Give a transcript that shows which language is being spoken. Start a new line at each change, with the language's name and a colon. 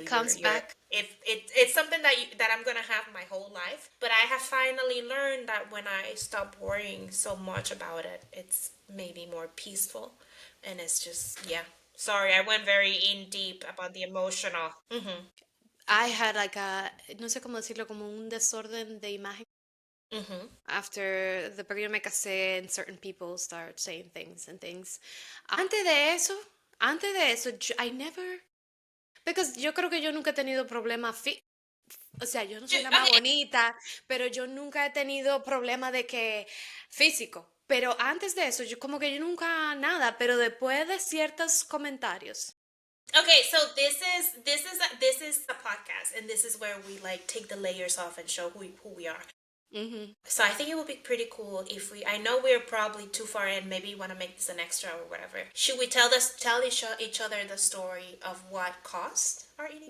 English: It comes back. If it's something that I'm gonna have my whole life. But I have finally learned that when I stop worrying so much about it, it's maybe more peaceful, and it's just yeah. Sorry, I went very in deep about the emotional. I had like a,
Spanish: no sé cómo decirlo, como un desorden de imagen.
English: After the
Spanish: porque me casé
English: and certain people start saying things and things.
Spanish: Antes de eso,
English: I never, because
Spanish: yo creo que yo nunca he tenido problemas, o sea, yo no soy la más
English: Okay,
Spanish: bonita, pero yo nunca he tenido problema de que físico. Pero antes de eso, yo como que yo nunca nada, pero después de ciertos comentarios.
English: okay. So this is a podcast, and this is where we like take the layers off and show who we are. So I think it would be pretty cool if I know we're probably too far in. Maybe you want to make this an extra or whatever. Should we tell each other the story of what caused our eating